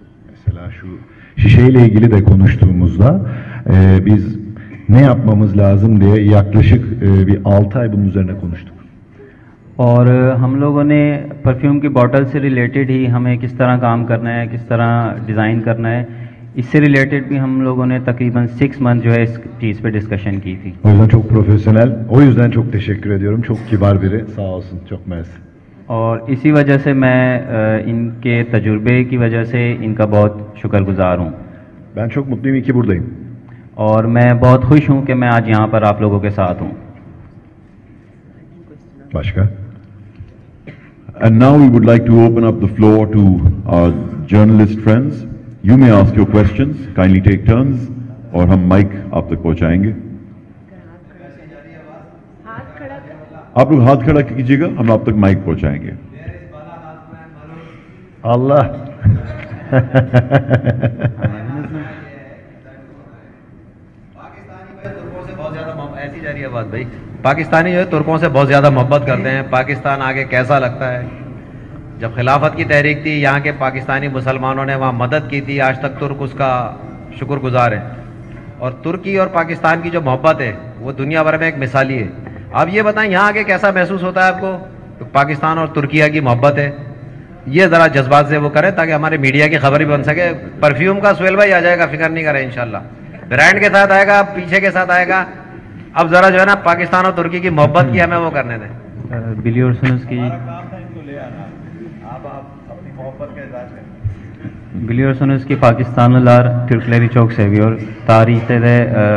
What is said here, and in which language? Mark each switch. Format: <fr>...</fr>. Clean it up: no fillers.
<tr>Mesela şu şişeyle ilgili de konuştuğumuzda biz ne yapmamız lazım diye yaklaşık bir 6 ay bunun üzerine konuştuk.</tr> <hi>और हम लोगों ने perfume की bottle से related ही हमें किस तरह काम करना है, किस तरह डिज़ाइन करना है, इससे रिलेटेड भी हम लोगों ने तकरीबन 6 मंथ जो है इस चीज़ पे डिस्कशन की थी।</hi> <tr>O yüzden çok profesyonel. O yüzden çok teşekkür ediyorum. Çok kibar biri. Sağ olsun. Çok mersi.</tr> <hi>और इसी वजह से मैं इनके तजुर्बे की वजह से इनका बहुत शुक्रगुजार हूँ।</hi> <tr>Ben çok mutluyum. İyi ki buradayım.</tr> <hi>और मैं बहुत खुश हूँ कि मैं आज यहाँ पर आप लोगों के साथ हूँ।</hi> <tr>Başka?</tr> <en>And now we would like to open up the floor to our journalist friends. You may ask your questions. Kindly take turns,</en> <hi>और हम माइक आप तक पहुंचाएंगे। आप लोग हाथ खड़ा कीजिएगा, हम आप तक माइक पहुंचाएंगे। Allah. ऐसी जा रही है बात भाई। पाकिस्तानी जो है तुर्कों से बहुत ज़्यादा मोहब्बत करते हैं। पाकिस्तान आगे कैसा लगता है? जब खिलाफत की तहरीक थी, यहाँ के पाकिस्तानी मुसलमानों ने वहाँ मदद की थी, आज तक तुर्क उसका शुक्रगुजार है। और तुर्की और पाकिस्तान की जो मोहब्बत है वो दुनिया भर में एक मिसाली है। आप ये बताएं यहाँ आके कैसा महसूस होता है आपको? तो पाकिस्तान और तुर्किया की मोहब्बत है, ये ज़रा जज्बात से वो करें ताकि हमारे मीडिया की खबर भी बन सके। परफ्यूम का सुहेल भाई आ जाएगा, फिक्र नहीं करें, इंशाल्लाह ब्रांड के साथ आएगा, पीछे के साथ आएगा। अब ज़रा जो है ना पाकिस्तान और तुर्की की मोहब्बत की हमें वो करने दें।</hi> <tr>biliyorsunuz ki Biliyorsunuz ki Pakistanlılar Türkleri çok seviyor. Tarihte de</tr>